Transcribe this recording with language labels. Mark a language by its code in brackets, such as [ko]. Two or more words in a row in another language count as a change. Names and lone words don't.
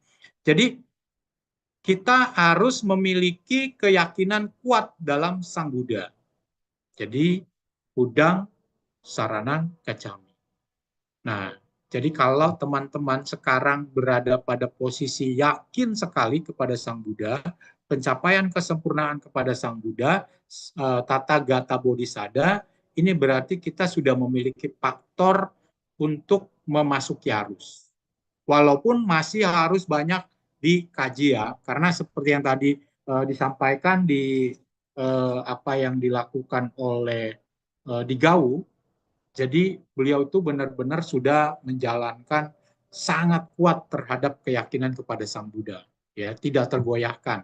[id] Jadi kita harus memiliki keyakinan kuat dalam Sang Buddha. [pi] Jadi udang saranan kacami. [id] Nah, jadi kalau teman-teman sekarang berada pada posisi yakin sekali kepada Sang Buddha, pencapaian kesempurnaan kepada Sang Buddha, [pi] tata gata bodhisada, [id] ini berarti kita sudah memiliki faktor untuk memasuki arus. Walaupun masih harus banyak dikaji ya, karena seperti yang tadi disampaikan di apa yang dilakukan oleh di Gau, jadi beliau itu benar-benar sudah menjalankan sangat kuat terhadap keyakinan kepada Sang Buddha, ya, tidak tergoyahkan.